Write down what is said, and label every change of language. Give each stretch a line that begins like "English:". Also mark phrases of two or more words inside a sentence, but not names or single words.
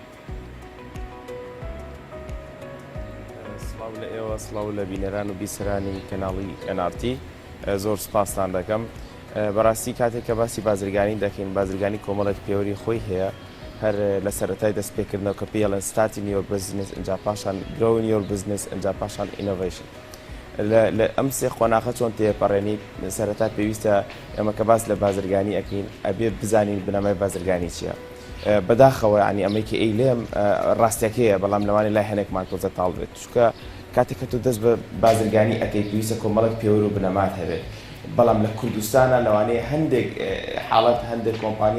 Central Kurdish: سڵاو لە ئێوە سڵاو لە بینەران و بیسەرانی کەناڵی NRT زۆر سوپاستان دەکەم. بەڕاستی کاتێک کە باسی بازرگانی دەکەین بازرگانی کۆمەڵێک پێوەری خۆی هەیە هەر لە سەرەتای دەستپێکردنەوە کە پێڵەن
English: starting your business
Central Kurdish: ئەنجا پاشان
English: growing your business
Central Kurdish: ئەنجا پاشان innovation. لە ئەم سێ خۆناغە چۆن تێپەڕێنیت سەرەتا پێویستە ئێمە کە باس لە بازرگانی ئەکەین ئەبێ بزانین بنەمای بازرگانی چییە. بەداخەوە ینی ئەمەیکە ئەی لێم ڕاستیەکەیە بەڵام لەوانی لای هەنێکمان تۆزە تاڵ بێت چونکە کاتێک کە تۆ دەست بە بازرگانی ئەەکەی پێویستە کۆمەڵک پێوەر و بنەمات هەبێت بەڵام لە کوردستانە لەوانەیە هەندێک حاڵەت هەندێک کۆمپانیا